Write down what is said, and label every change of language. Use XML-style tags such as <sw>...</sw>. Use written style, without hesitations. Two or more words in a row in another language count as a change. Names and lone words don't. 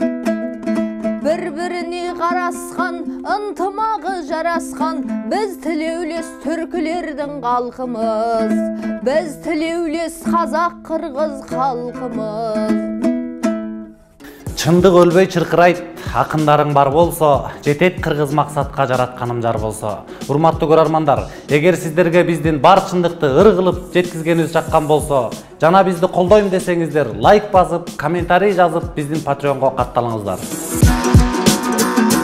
<kk>Бір-біріне қарасқан, ынтымағы жарасқан, біз тілеулес түркілердің қалқымыз. Біз тілеулес қазақ қырғыз халқымыз.</kk> <ky>Чындық өлбөй чыркырайт, акындарың бар болсо, жетет кыргыз максатка жаратканым жар болсо. Урматтуу көрөрмандар, эгер сиздерге биздин бар чындыкты ыр кылып жеткизгенибиз жаккан болсо, жана бизди колдойм десеңиздер, лайк басып, комментарий жазып, биздин Patreon'га катталыңыздар.</ky>